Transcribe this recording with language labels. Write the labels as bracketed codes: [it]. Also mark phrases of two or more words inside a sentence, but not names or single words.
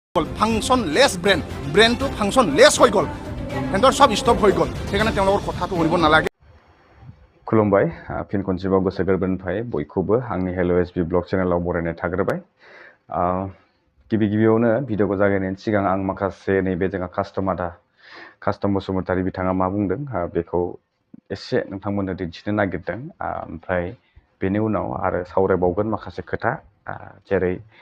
[en] function less [as] ব্ৰেইনটো [en] function less [as] হৈ গ'ল হেঁতৰ সব ষ্টপ হৈ গ'ল সেইকাৰণে তেওঁলোকৰ কথাটো শুনিব নালাগে [brx] खुलुमबाय फिन खनसेबाव गोसो गोरबोनिफ्राय बयखौबो आंनि hellovlogsb ब्लग चेनेलाव बरायनाय थाग्रोबाय गिबि गिबियावनो भिडिअखौ जागायनायनि सिगां आं माखासे नैबे जोंहा kastomBasumataryन बिथाङा मा बुंदों बेखौ एसे नोंथांमोननो दिन्थिनो नागिरदों ओमफ्राय बेनि उनाव आरो सावरायबावगोन माखासे खोथा जेरै